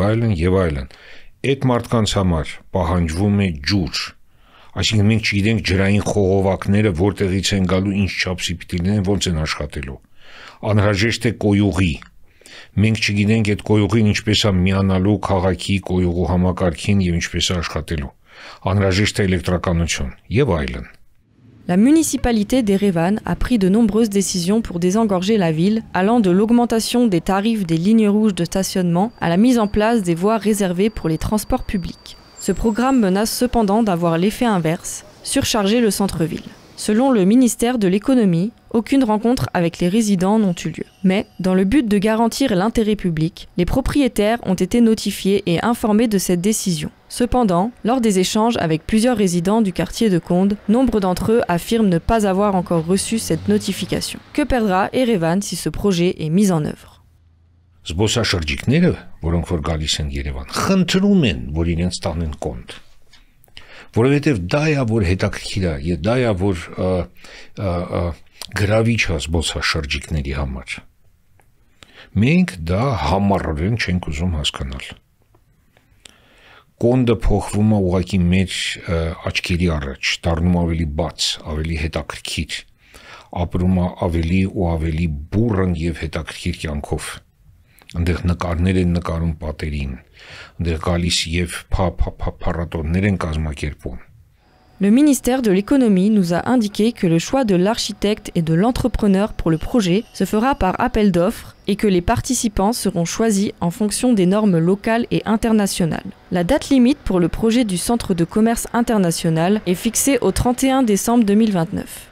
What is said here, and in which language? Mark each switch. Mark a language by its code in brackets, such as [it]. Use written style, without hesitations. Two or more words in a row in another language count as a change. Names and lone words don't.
[hy] այլն եւ այլն այդ մարդկանց համար պահանջվում է ջուր այսինքն մենք չգիտենք ջրային խողովակները որտեղից են գալու ինչ չափսի պիտի լինեն ոնց են աշխատելու անհրաժեշտ է կոյուղի մենք չգիտենք այդ կոյուղին ինչպես է միանալու քաղաքի կոյուղու համակարգին եւ ինչպես է աշխատելու անհրաժեշտ է էլեկտրականություն եւ այլն [fr] La municipalité d'Erevan a pris de nombreuses décisions pour désengorger la ville, allant de l'augmentation des tarifs des lignes rouges de stationnement à la mise en place des voies réservées pour les transports publics. Ce programme menace cependant d'avoir l'effet inverse, surcharger le centre-ville. Selon le ministère de l'économie, aucune rencontre avec les résidents n'ont eu lieu. Mais, dans le but de garantir l'intérêt public, les propriétaires ont été notifiés et informés de cette décision. Cependant, lors des échanges avec plusieurs résidents du quartier de Kond, nombre d'entre eux affirment ne pas avoir encore reçu cette notification. Que perdra Erevan si ce projet est mis en œuvre? [hy] Զբոսաշրջիկները, որոնք որ գալիս են Երևան, խնդրում են, որ իրենց տանեն Կոնդ։ Որովհետև դա է, որ հետաքրքիր է, եւ դա է, որ գրավիչ է զբոսաշրջիկների համար։ Մենք դա համառորեն չենք ուզում հասկանալ։ Կոնդը փոխվում է ուղղակի մեր աչքերի առաջ, դառնում ավելի բաց, ավելի հետաքրքիր, ապրում է ավելի ու ավելի բուռն եւ հետաքրքիր կյանքով։ Այնտեղ նկարներ են նկարում պատերին, այնտեղ գալիս եւ փառատոններ են կազմակերպում։ [fr] Le ministère de l'économie nous a indiqué que le choix de l'architecte et de l'entrepreneur pour le projet se fera par appel d'offres et que les participants seront choisis en fonction des normes locales et internationales. La date limite pour le projet du centre de commerce international est fixée au 31 décembre 2029.